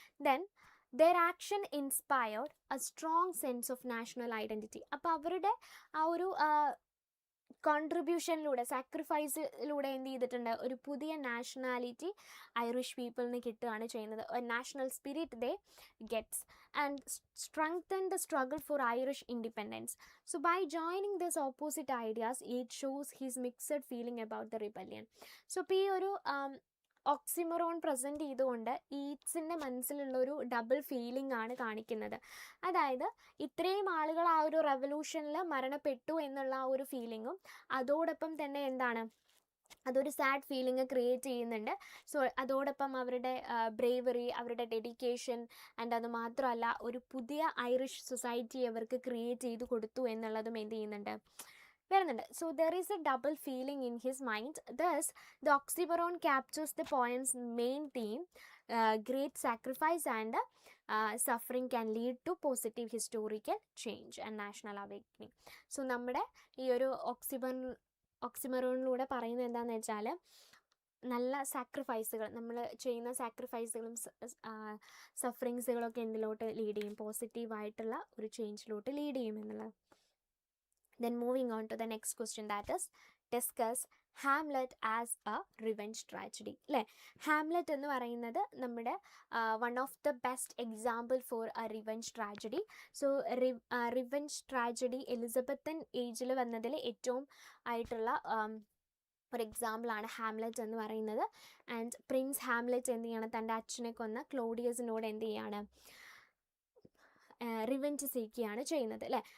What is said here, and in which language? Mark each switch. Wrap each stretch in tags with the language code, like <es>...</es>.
<en>Then their action inspired a strong sense of national identity.</en> <ml>അപ്പോൾ അവരുടെ ആ ഒരു കോൺട്രിബ്യൂഷനിലൂടെ, സാക്രിഫൈസിലൂടെ എന്ത് ചെയ്തിട്ടുണ്ട്, ഒരു പുതിയ നാഷണാലിറ്റി ഐറിഷ് പീപ്പിളിന് കിട്ടുകയാണ് ചെയ്യുന്നത്.</ml> <en>National spirit they gets and strengthen the struggle for Irish independence. So by joining this opposite ideas, it shows his mixed feeling about the rebellion.</en> <ml>So ഇപ്പോൾ ഈ ഒരു ഓക്സിമറോൺ പ്രസൻറ്റ് ചെയ്തുകൊണ്ട് ഈറ്റ്സിൻ്റെ മനസ്സിലുള്ളൊരു ഡബിൾ ഫീലിംഗ് ആണ് കാണിക്കുന്നത്. അതായത് ഇത്രയും ആളുകൾ ആ ഒരു റെവല്യൂഷനിൽ മരണപ്പെട്ടു എന്നുള്ള ആ ഒരു ഫീലിങ്ങും, അതോടൊപ്പം തന്നെ എന്താണ്, അതൊരു സാഡ് ഫീലിംഗ് ക്രിയേറ്റ് ചെയ്യുന്നുണ്ട്. സോ അതോടൊപ്പം അവരുടെ ബ്രേവറി, അവരുടെ ഡെഡിക്കേഷൻ ആൻഡ് അത് മാത്രമല്ല ഒരു പുതിയ ഐറിഷ് സൊസൈറ്റി അവർക്ക് ക്രിയേറ്റ് ചെയ്ത് കൊടുത്തു എന്നുള്ളതും എന്ത് ചെയ്യുന്നുണ്ട്, വരുന്നുണ്ട്.</ml> <en>So there is a double feeling in his mind. Thus the oxymoron captures the poem's main theme, great sacrifice and suffering can lead to positive historical change and national awakening.</en> <ml>So നമ്മുടെ ഈ ഒരു ഓക്സിമറോണിലൂടെ പറയുന്നത് എന്താണെന്ന് വെച്ചാൽ, നല്ല സാക്രിഫൈസുകൾ, നമ്മൾ ചെയ്യുന്ന സാക്രിഫൈസുകളും സഫറിങ്സുകളൊക്കെ എന്തിലോട്ട് ലീഡ് ചെയ്യും, പോസിറ്റീവായിട്ടുള്ള ഒരു ചേഞ്ചിലോട്ട് ലീഡ് ചെയ്യും എന്നുള്ളത്.</ml> <en>Then moving on to the next question, that is discuss Hamlet as a revenge tragedy.</en> <ml>അല്ലേ, ഹാംലെറ്റ് എന്ന് പറയുന്നത് നമ്മുടെ</ml> <en>One of the best example for a revenge tragedy.</en> <ml>So revenge tragedy Elizabethan ഏജിൽ വന്നതിൽ ഏറ്റവും ആയിട്ടുള്ള ഒരു എക്സാമ്പിളാണ് ഹാംലെറ്റ് എന്ന് പറയുന്നത്. ആൻഡ് പ്രിൻസ് ഹാംലെറ്റ് എന്ത് ചെയ്യണം, തൻ്റെ അച്ഛനെ കൊന്ന ക്ലോഡിയസിനോട് എന്ത് ചെയ്യാണ്, റിവെഞ്ച് സീക്കുകയാണ് ചെയ്യുന്നത് അല്ലേ.</ml>